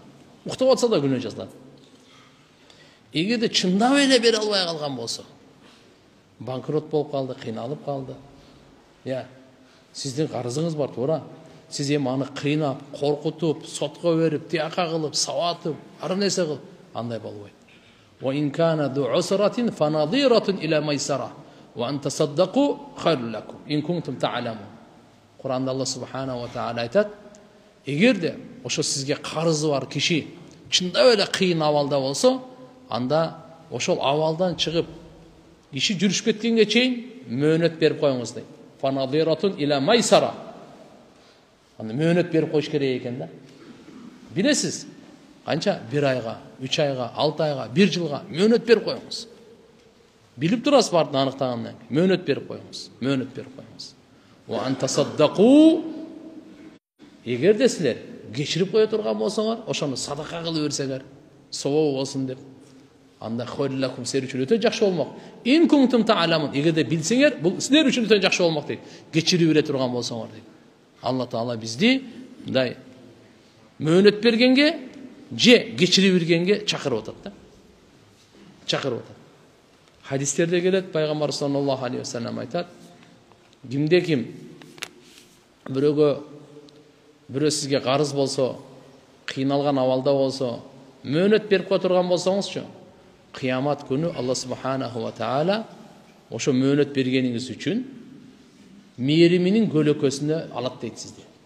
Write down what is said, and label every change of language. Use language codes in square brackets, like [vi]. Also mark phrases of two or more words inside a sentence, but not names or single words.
[ky] Уктап атса да күнөө жазылат. Эгерде чындап эле бере албай калган болсо, банкрот болуп калды, кыйналып калды. Сиздин карызыңыз бар, туура. Сиз эми аны кыйнап, коркутуп, сотко берип, тияка кылып, сабатып, ар нерсе кылып, андай болбойт. [ar] وإن كان ذو عسرة فنظرة إلى ميسرة وأن تصدقوا خير لكم إن كنتم تعلمون. [ky] Куранда [ar] الله سبحانه وتعالى [ky] айтат, эгерде ошо сизге карызы бар киши чындап эле кыйын абалда болсо, анда ошол абалдан чыгып иши жүрүшүп кеткенге чейин мөөнөт берип коюңуз дейт. [ar] فنظرة إلى ميسرة. [ky] Аны мөөнөт берип коюш керек экен да. Билесиз, канча? 1 айга, 3 айга, 6 айга, 1 жылга мөөнөт берип коюңуз. Билип турасыз бардын аныктагандан кийин мөөнөт берип коюңуз. Мөөнөт берип коюңуз. [ar] وأن تصدقوا. [ky] Эгерде силер кечирип кое турган болсоңор, ошону садака кылып берсеңер, сабабы болсун деп, анда [ar] خير لكم [ky] силер үчүн өтө жакшы болмок. [ar] إن كنتم تعلمون. [ky] Эгерде билсеңер, бул силер үчүн өтө жакшы болмок дейт. Кечирип бере турган болсоңор дейт. Алла Таала бизди мындай мөөнөт бергенге же кечирип бергенге чакырып атат да. Чакырып атат. Хадистерде келет, пайгамбар [ar] صلى الله عليه وسلم [ky] айтат, кимде ким бирөө сизге карыз болсо, кыйналган абалда болсо, мөөнөт берип кое турган болсоңузчу, кыямат күнү [ar] الله سبحانه وتعالى [ky] ошо мөөнөт бергениңиз үчүн мээриминин көлөкөсүнө алат дейт сизди.